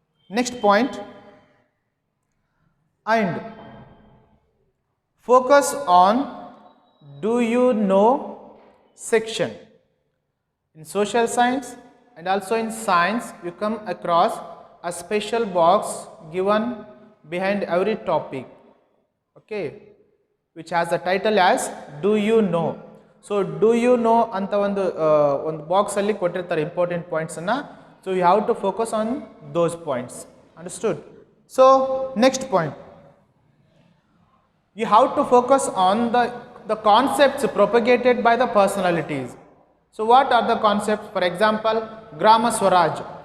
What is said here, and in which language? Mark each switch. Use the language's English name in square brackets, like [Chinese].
[English] Next point, and focus on do you know section. In social science and also in science, you come across a special box given behind every topic, okay, which has the title as do you know. [Kannada] So do you know anta ಒಂದು box ಅಲ್ಲಿ ಕೊಟ್ಟಿರ್ತಾರೆ important points ಅನ್ನ. [English] So you have to focus on those points. Understood? So next point, you have to focus on the concepts propagated by the personalities. So what are the concepts? For example, Grama Swaraj.